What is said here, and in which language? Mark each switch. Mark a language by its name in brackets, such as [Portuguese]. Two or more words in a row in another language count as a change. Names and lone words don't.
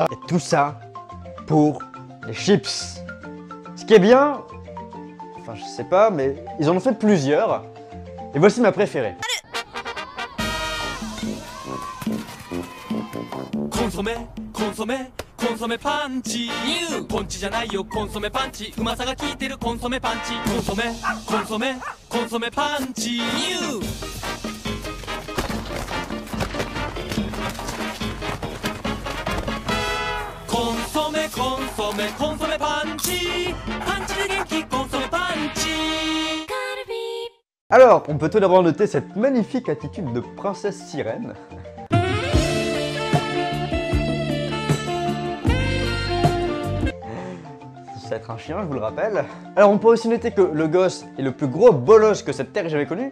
[French] Et tout ça pour les chips. Ce qui est bien, enfin je sais pas, mais ils en ont fait plusieurs. Et voici ma préférée. [Japanese] コンソメ、コンソメ、コンソメパンチ. Ponchi じゃないよ、コンソメパンチ。うまさが効いてるコンソメパンチ。コンソメ、コンソメ、コンソメパンチ。コンソメ、コンソメ、コンソメパンチ。パンチで元気、コンソメパンチ。 [French] Alors, on peut tout d'abord noter cette magnifique attitude de princesse sirène. Ça va être un chien, je vous le rappelle. Alors, on peut aussi noter que le gosse est le plus gros bolos que cette terre ait jamais connu.